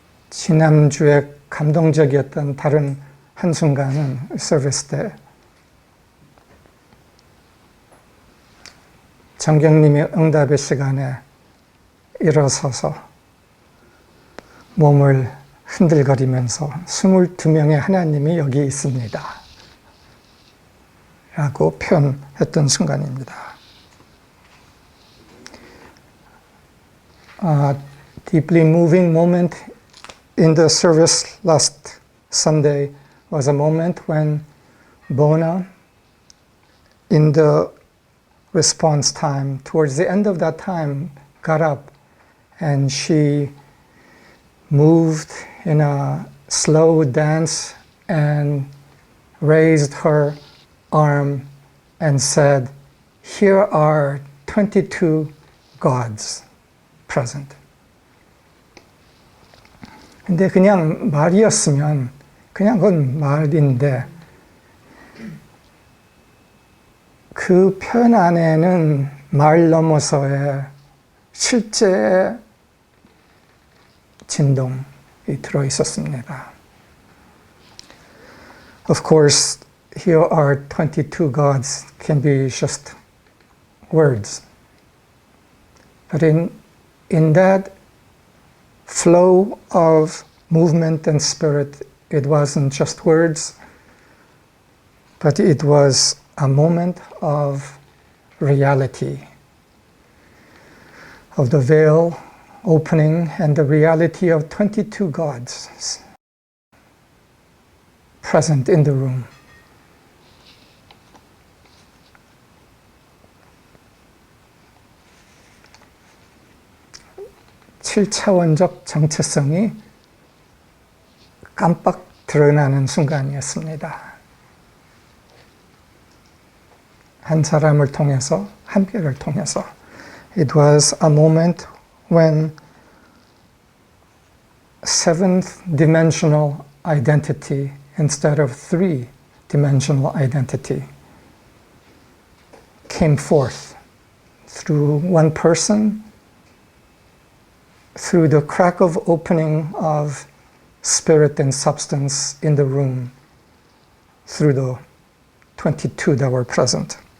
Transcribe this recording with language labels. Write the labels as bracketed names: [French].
[Korean] 지난주에 감동적이었던 다른 한순간은 서비스 때 정경님이 응답의 시간에 일어서서 몸을 흔들거리면서 22명의 하나님이 여기 있습니다 라고 표현했던 순간입니다. [English] A deeply moving moment in the service last Sunday was a moment when Bona, in the response time, towards the end of that time, got up and she moved in a slow dance and raised her arm and said, "Here are 22 gods present." [Korean] 근데 그냥 말이었으면 그냥 그건 말인데 그 표현 안에는 말 넘어서의 실제 진동이 들어 있었습니다. [English] Of course, here are 22 gods can be just words. But in that flow of movement and spirit, it wasn't just words, but it was a moment of reality, of the veil opening and the reality of 22 gods present in the room. [Korean] 칠차원적 정체성이 깜빡 드러나는 순간이었습니다. 한 사람을 통해서, 한 별을 통해서. [English] It was a moment when seventh dimensional identity instead of three-dimensional identity came forth through one person, through the crack of opening of spirit and substance in the room, through the 22 that were present.